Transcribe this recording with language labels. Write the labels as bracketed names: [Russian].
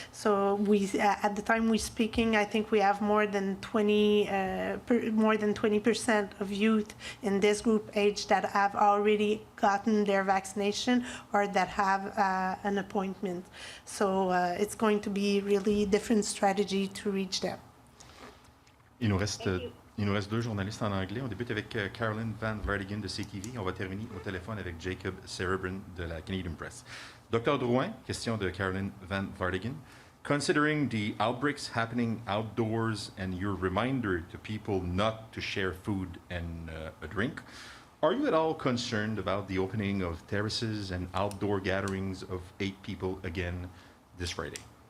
[English] So we at the time we're speaking, I think we have more than 20% of youth in this group age that have already gotten their vaccination or that have an appointment. So it's going to be really different strategy to reach them. [French] Il nous reste 2 journalistes en anglais. On débute avec Caroline Van Vardigan de CTV. On va terminer au téléphone avec Jacob Cerebrin de la Canadian Press. Dr. Drouin, question de Caroline Van Vardigan. [English] Considering the outbreaks happening outdoors and your reminder to people not to share food and a drink, are you at all concerned about the opening of terraces and outdoor gatherings of 8 people again this Friday?